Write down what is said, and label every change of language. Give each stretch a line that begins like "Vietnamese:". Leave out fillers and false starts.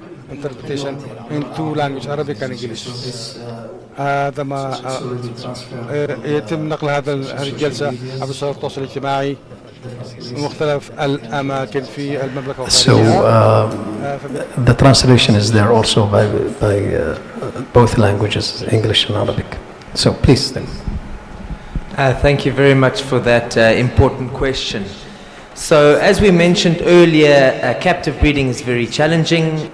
English: interpretation in two languages, Arabic and English.
Arabic: هذا ما يتم نقل هذه الجلسة عبر وسائل التواصل الاجتماعي مختلف الأماكن في المملكة وخارجها.
English: So the translation is there also by both languages, English and Arabic. So please. Thank you very much for that important question. So as we mentioned earlier, captive breeding is very challenging.